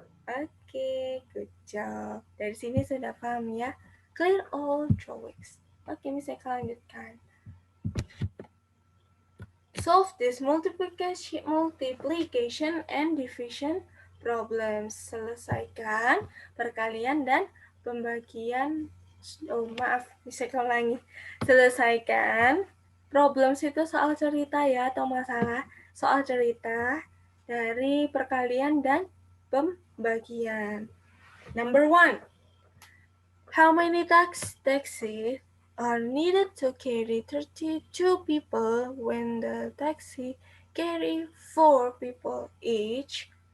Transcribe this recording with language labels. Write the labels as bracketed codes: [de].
[id] Oke, [en] good job. [id] Dari sini sudah paham ya. [en] Clear all drawings. Oke, [id] bisa lanjutkan. [en] Solve this multiplication and division problems. [id] Selesaikan perkalian dan pembagian. Oh, maaf, bisa ulangi. Selesaikan [en] problems [id] itu soal cerita ya, atau masalah soal cerita dari perkalian dan pembagian. [en] Number 1. How many taxis are needed to carry 32 people when the taxi carry 4 people each?